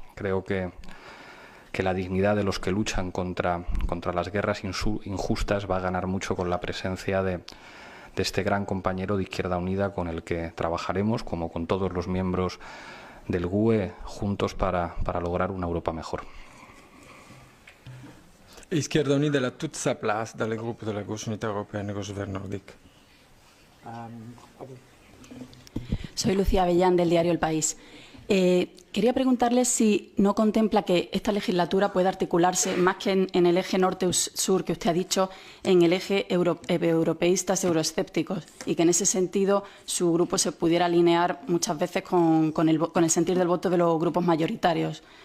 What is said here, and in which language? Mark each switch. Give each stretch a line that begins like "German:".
Spanish: Creo que la dignidad de los que luchan contra las guerras injustas va a ganar mucho con la presencia de este gran compañero de Izquierda Unida, con el que trabajaremos, como con todos los miembros del GUE, juntos para lograr una Europa mejor.
French: Izquierda Unida a toute sa place dans le groupe de la gauche unitaire européenne, gauche vert nordique.
Spanish: Soy Lucía Avellán, del diario El País. Quería preguntarle si no contempla que esta legislatura pueda articularse más que en el eje norte-sur que usted ha dicho, en el eje europeístas euroescépticos, y que en ese sentido su grupo se pudiera alinear muchas veces con el sentir del voto de los grupos mayoritarios.